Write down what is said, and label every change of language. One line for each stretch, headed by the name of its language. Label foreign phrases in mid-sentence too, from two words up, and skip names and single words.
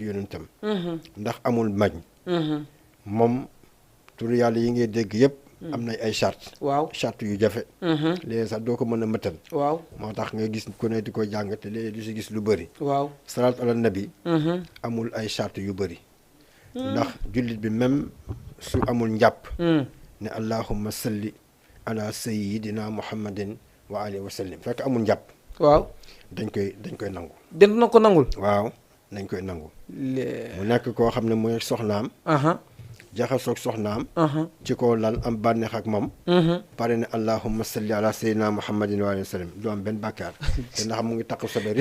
Wolof: yonentam ndax amul mañ moom tur yàlla yi ngay dégg yëpp am na ay charte charte yu jafe léegi sax doo ko mën a mëtal moo tax nga gis ku ne di ko jàng te léegi du si gis lu bëri
Arabic: الصلاة على النبي
Wolof: amul ay charte yu bëri ndax jullit bi même su amul njàpp ne
Arabic: اللهم صل على سيدنا محمد وآله وسلم
Wolof: fekk amul njàpp dañ koy nangu den na ko nangul dañ koy nangu mu nekk koo xam ne mooy soxnaam jaxasoog soxnaam ci kaw lal am bànneex ak moom pare ne
Arabic: اللهم صل على سيدنا محمد وآله وسلم
Wolof: du am benn bàkkaar te ndax mu ngi takk soberi